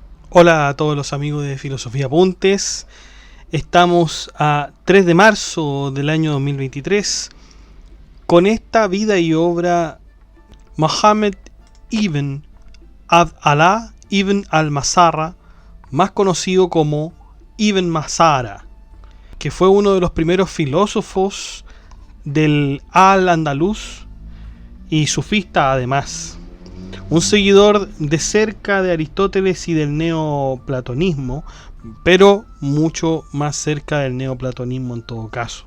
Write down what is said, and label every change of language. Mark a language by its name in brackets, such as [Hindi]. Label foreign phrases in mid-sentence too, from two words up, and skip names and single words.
[Spanish] Hola a todos los amigos de Filosofía Apuntes. Estamos a 3 de marzo del año 2023 con esta vida y obra Muhammad ibn Abd Allah ibn al-Mazara, más conocido como Ibn Mazara, que fue uno de los primeros filósofos del Al-Andalus y sufista además. Un seguidor de cerca de Aristóteles y del neoplatonismo, pero mucho más cerca del neoplatonismo en todo caso.